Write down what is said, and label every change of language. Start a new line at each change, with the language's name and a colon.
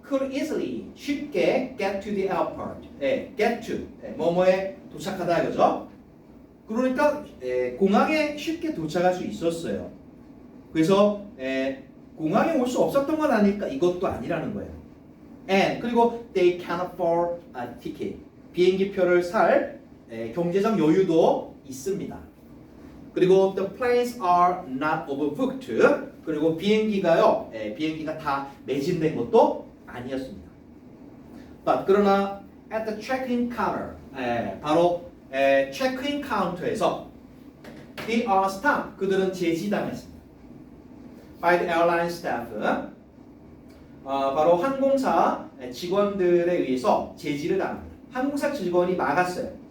English: could easily
Korean: 쉽게
English: get to the airport.
Korean: get to 뭐뭐에 도착하다 이거죠. 그러니까 공항에 쉽게 도착할 수 있었어요. 그래서 공항에 올 수 없었던 건 아닐까? 이것도 아니라는 거예요.
English: And
Korean: 그리고
English: they can afford a ticket.
Korean: 비행기 표를 살 경제적 여유도 있습니다. 그리고
English: the planes are not overbooked.
Korean: 그리고 비행기가요, 비행기가 다 매진된 것도 아니었습니다.
English: But
Korean: 그러나
English: at the check-in counter,
Korean: 바로 체크인 카운터에서
English: they are stopped.
Korean: 그들은 제지당했습니다.
English: By the airline staff.
Korean: 바로 항공사 직원들에 의해서 제지를 당합니다. 항공사 직원이 막았어요.